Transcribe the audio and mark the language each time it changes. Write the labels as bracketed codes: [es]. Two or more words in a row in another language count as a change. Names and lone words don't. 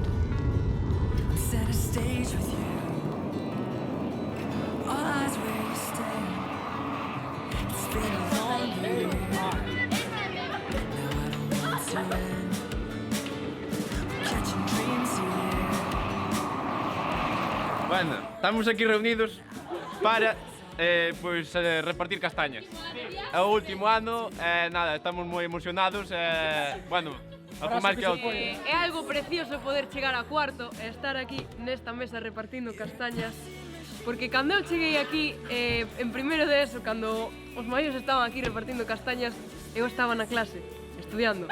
[en] On center stage with you. All eyes where you stand. It's been a long year. Now I don't want to end. We're catching dreams here. [es] Bueno, estamos aquí reunidos para repartir castañas. [gl] É o último ano, nada, estamos moi emocionados, bueno, algo máis que outro. É algo precioso poder chegar a cuarto e estar aquí nesta mesa repartindo castañas, porque cando eu cheguei aquí, en primeiro de eso, cando os maiores estaban aquí repartindo castañas, eu estaba na clase, estudiando.